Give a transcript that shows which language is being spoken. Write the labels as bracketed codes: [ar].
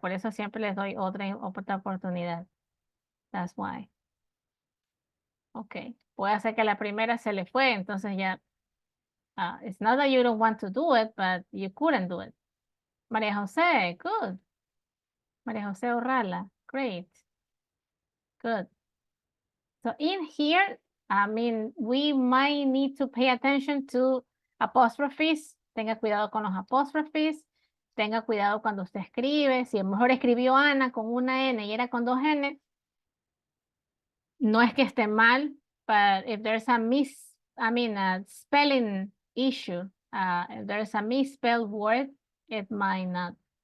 [es] Por eso siempre les doy otra oportunidad. [en] That's why. Okay. [es] Puede ser que la primera se le fue, entonces ya. [en] It's not that you don't want to do it, but you couldn't do it. María José, good. María José Urrala, great. Good. So in here, I mean, we might need to pay attention to apostrophes. [es] Tenga cuidado con los apostrophes. Tenga cuidado cuando usted escribe. Si a lo mejor escribió Ana con una N y era con 2 N, no es que esté mal, [en] but if there's a a spelling issue, if there's a misspelled word, it might not.